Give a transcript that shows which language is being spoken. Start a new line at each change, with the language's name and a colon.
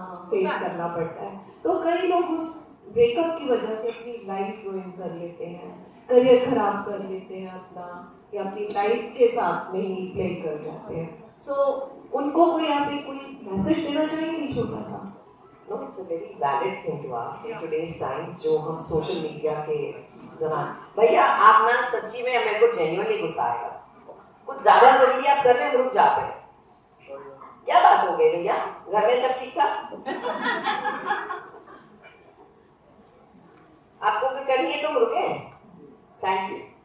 Hindi: Face करना पड़ता है, तो कई लोग उस ब्रेकअप की वजह से अपनी लाइफ रुइन कर लेते हैं, करियर खराब कर लेते हैं अपना, या अपनी लाइफ के साथ में ही प्ले कर जाते हैं। सो उनको कोई आप कोई मैसेज देना चाहेंगे छोटा सा?
English: No, it's a very valid thing to ask in today's times,
Hindi: जो हम सोशल मीडिया के जमाने। भैया आप ना सच्ची में मेरे को जेन्युइनली गुस्सा आएगा, कुछ ज्यादा जरूरी आप कर रहे हैं, रुक जाते हैं। क्या बात हो गई भैया, घर में सब ठीक ठाक? आपको अगर करनी है तो रुके।
English: Thank you.